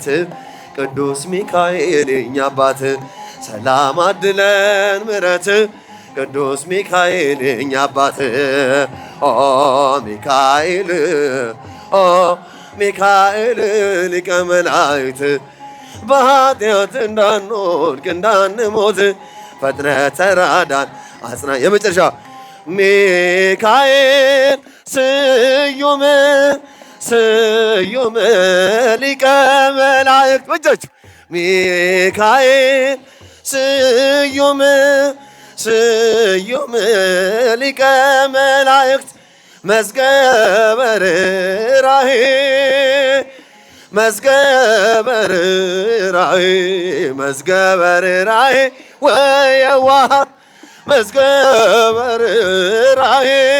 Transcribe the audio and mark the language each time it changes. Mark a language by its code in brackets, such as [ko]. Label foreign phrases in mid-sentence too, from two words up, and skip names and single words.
[am] ቅዱስ ሚካኤል የእኛ አባት ሰላም አድለን ምሕረት ቅዱስ ሚካኤል የእኛ አባት ኦ ሚካኤል ኦ ሚካኤል ሊቀ መላእክት በኃጢአት እንዳንወድቅ እንዳንሞት ፈጥነ ተራዳን አጽና የመጨረሻ [gez] ሚካኤል ስዩም ስዩም ሊቀ መላእክት በእጃችሁ ሚካኤል ስዩም ስዩም ሊቀ መላእክት መዝገበ ርኅራኄ መዝገበ ርኅራኄ መዝገበ ርኅራኄ ወየዋሃት መዝገበ ርኅራኄ